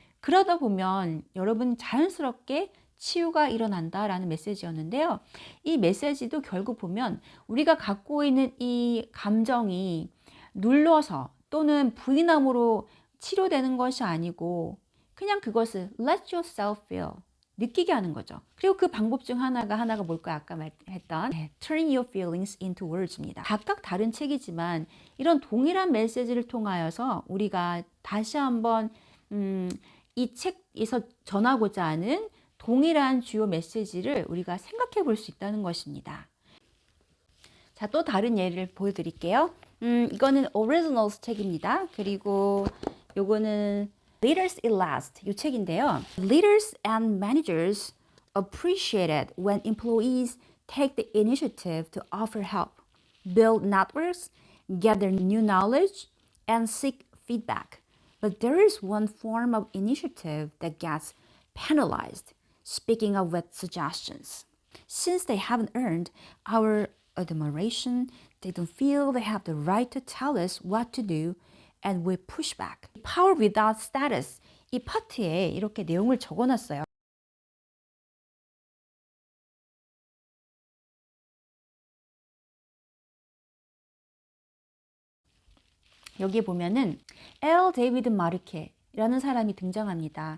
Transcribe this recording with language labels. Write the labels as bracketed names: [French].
[Korean] 그러다 보면 여러분 자연스럽게 치유가 일어난다라는 메시지였는데요. 이 메시지도 결국 보면 우리가 갖고 있는 이 감정이 눌러서 또는 부인함으로 치료되는 것이 아니고 그냥 그것을 [English] let yourself feel [Korean] 느끼게 하는 거죠. 그리고 그 방법 중 하나가 뭘까요? 아까 말했던 [English] turn your feelings into words [Korean] 입니다. 각각 다른 책이지만 이런 동일한 메시지를 통하여서 우리가 다시 한번 이 책에서 전하고자 하는 동일한 주요 메시지를 우리가 생각해 볼 수 있다는 것입니다. 자, 또 다른 예를 보여드릴게요. 이거는 Originals 책입니다. 그리고 요거는 Leaders It Last 이 책인데요. [English] Leaders and managers appreciate it when employees take the initiative to offer help, build networks, gather new knowledge, and seek feedback. But there is one form of initiative that gets penalized, speaking of with suggestions. Since they haven't earned our admiration, they don't feel they have the right to tell us what to do, and we push back. Power without status. [Korean] 이 파트에 이렇게 내용을 적어놨어요. 여기에 보면은 L. 데이비드 마르케라는 사람이 등장합니다.